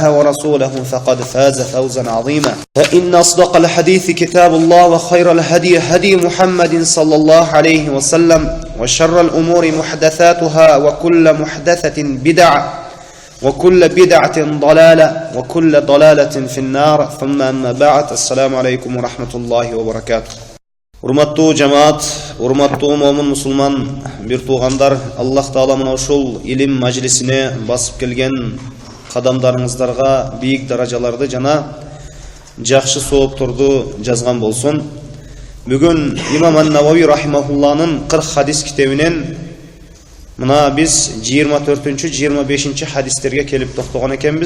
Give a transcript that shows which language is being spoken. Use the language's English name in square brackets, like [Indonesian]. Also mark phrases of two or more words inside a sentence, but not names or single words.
[Arabic] ورسوله فقد فاز فوزا عظيما فإن أصدق الحديث كتاب الله وخير الهدي هدي محمد صلى الله عليه وسلم وشر الأمور محدثاتها وكل محدثة بدعة وكل بدعة ضلالة وكل ضلالة في النار ثم أما بعد السلام عليكم ورحمة الله وبركاته [Kyrgyz] Урматтуу жамаат, урматтуу момун мусулман бир туугандар, Аллах Таала мына ушул илим мажлисине басып келген кадамдарыңыздарга бийик даражаларды жана жакшы соопторду жазган болсун. Бүгүн Имам ан-Навави рахимахулланын 40 хадис китебинен мына биз 24-25 хадистерге келип токтогон экенбиз.